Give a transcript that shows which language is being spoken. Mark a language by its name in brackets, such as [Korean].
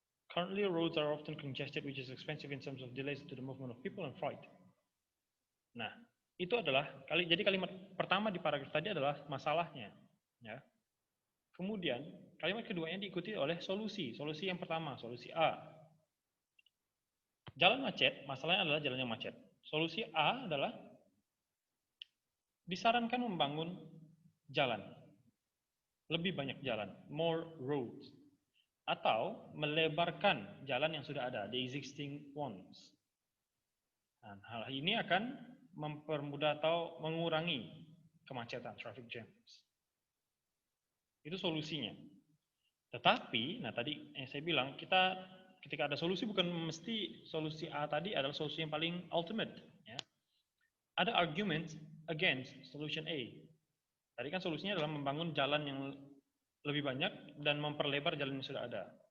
[English] Currently, roads are often congested, which is expensive in terms of delays to the movement of people and freight. [Indonesian] Nah, itu adalah, jadi kalimat pertama di paragraf tadi adalah masalahnya. Ya. Kemudian, kalimat keduanya diikuti oleh solusi. Solusi yang pertama, solusi A. Jalan macet, masalahnya adalah jalan yang macet. Solusi A adalah disarankan membangun jalan, lebih banyak jalan, [English] more roads, [Indonesian] atau melebarkan jalan yang sudah ada, [English] the existing ones. [Indonesian] Nah, hal ini akan mempermudah atau mengurangi kemacetan, [English] traffic jams. [Indonesian] Itu solusinya. Tetapi, nah tadi yang saya bilang, kita ketika ada solusi bukan mesti solusi A tadi adalah solusi yang paling ultimate. Ya. Ada [English] argument against solution A. [Indonesian] Tadi kan solusinya adalah membangun jalan yang lebih banyak dan memperlebar jalan yang sudah ada.